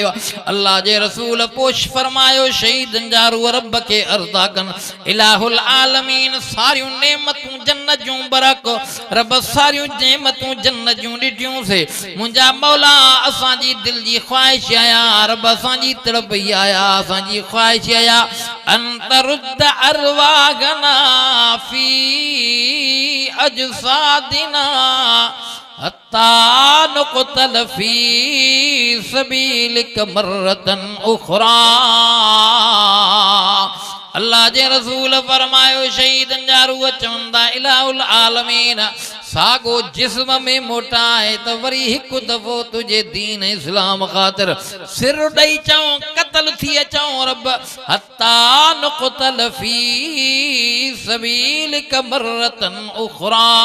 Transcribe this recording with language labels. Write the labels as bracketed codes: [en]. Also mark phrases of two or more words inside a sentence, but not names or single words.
[sd] अल्लाह जे रसूल पोश फरमायो, शहीदन जा रूह रब खे अर्ज़ा कनि, [ar] إله العالمين [sd] सारियूं नेमतूं जन्नत जूं बरक, रब सारियूं नेमतूं जन्नत जूं ॾिठियूंसीं। मुंहिंजा मौला असांजी दिलि जी ख़्वाहिश आया, रब असांजी तड़प ई आया, असांजी ख़्वाहिश आया। [ar] أنت رد أرواحنا في أجسادنا حتى نقتل في سبيلك مرة أخرى. [sd] अल्लाह जे रसूल फरमायो, शहीदन जा रूह चवंदा, [ar] إله العالمين [sd] सागो जिस्म में मोटाए त वरी हिकु दफ़ो तुझे दीन इस्लाम ख़ातिर सिर ॾेई चऊं, क़त्ल थी अचऊं रब, [ar] حتى نقتل في سبيلك مرة أخرى.